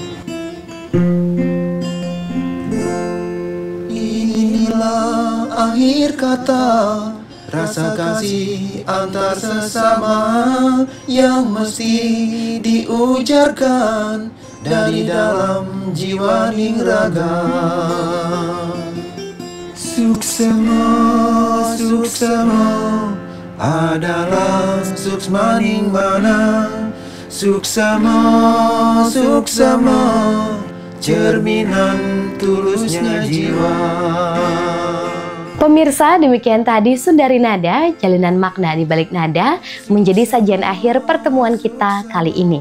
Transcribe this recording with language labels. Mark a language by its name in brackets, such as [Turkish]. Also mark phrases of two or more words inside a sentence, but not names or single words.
[Indonesian] Inilah akhir kata rasa kasih antar sesama yang mesti diujarkan dari dalam jiwa ning raga. Suksema adalah suksmaning mana. Suksema cerminan tulusnya jiwa. Pemirsa, demikian tadi Sundari Nada, jalinan makna di balik nada, menjadi sajian akhir pertemuan kita kali ini.